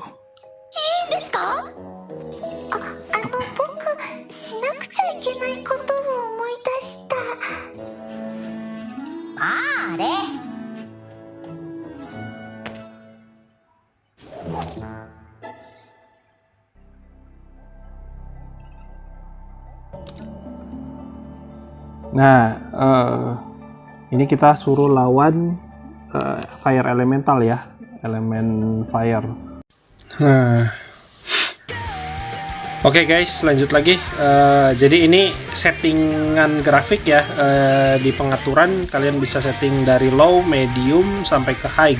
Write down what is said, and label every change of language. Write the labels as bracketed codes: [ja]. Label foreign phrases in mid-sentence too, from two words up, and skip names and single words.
[ja] いいんですか？僕しなくちゃいけないことを思い出した。あれ [id] Nah, ini kita suruh lawan [en] fire elemental [id] ya, elemen fire. Oke guys, lanjut lagi. Jadi ini settingan grafik ya. Di pengaturan kalian bisa setting dari low, medium sampai ke high.